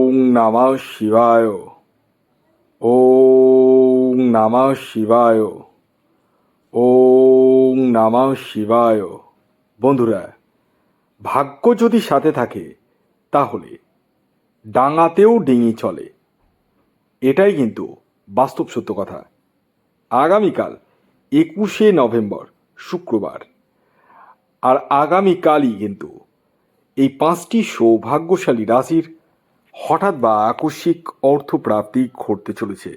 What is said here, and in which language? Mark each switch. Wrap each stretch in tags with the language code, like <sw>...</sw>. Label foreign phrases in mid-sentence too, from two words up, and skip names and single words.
<sa>নমঃ শিবায়। ওম নমঃ শিবায়। ওম নমঃ শিবায়।</sa> <bn>বন্ধুরা, ভাগ্য যদি সাথে থাকে তাহলে ডাঙাতেও ডিঙি চলে, এটাই কিন্তু বাস্তব সত্য কথা। আগামীকাল 21শে নভেম্বর শুক্রবার, আর আগামীকালই কিন্তু এই 5টি সৌভাগ্যশালী রাশির হঠাৎ বা আকস্মিক অর্থপ্রাপ্তি ঘটতে চলেছে।</bn>